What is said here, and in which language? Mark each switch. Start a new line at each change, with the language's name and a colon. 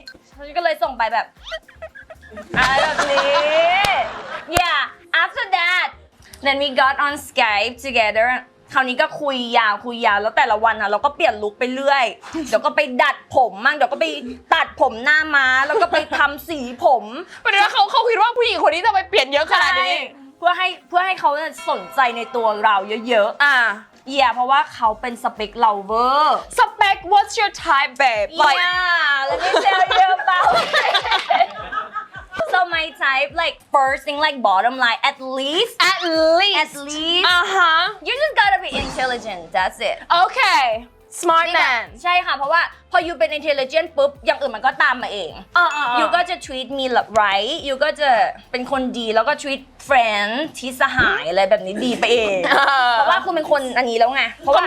Thai: ฉันก็เลยส่งไปแบบแบบนี้
English: Yeah after that then we got on Skype together
Thai: คราวนี้ก็คุยยาวแล้วแต่ละวันอ่ะเราก็เปลี่ยนลุคไปเรื่อยเดี๋ยวก็ไปดัดผมมั่งเดี๋ยวก็ไปตัดผมหน้าม้าแล้วก็ไปทำสีผม ประเด็นเขาคิดว่าผู้หญิงคนนี้จะไปเปลี่ยนเยอะขนาดนี้ เพื่อให้เขาสนใจในตัวเราเยอะๆเพราะว่าเขาเป็นสเปคเราเวอร์
English: สเปค what's your type babe let me tell you about it So my type, like first thing, like bottom line, at least, you just gotta be intelligent. That's it. Okay. smart man
Thai: ใช่ค่ะเพราะว่าพอ you เป็น intelligent ปุ๊บอย่างอื่นมันก็ตามมาเอง you ก็จะ
English: treat me right
Thai: you ก็จะเป็นคนดีแล้วก็ treat friend ที่สหายอะไรแบบนี้ดีไปเองเพราะว่าคุณเป็นคนอันนี้แล้วไงเพราะว่า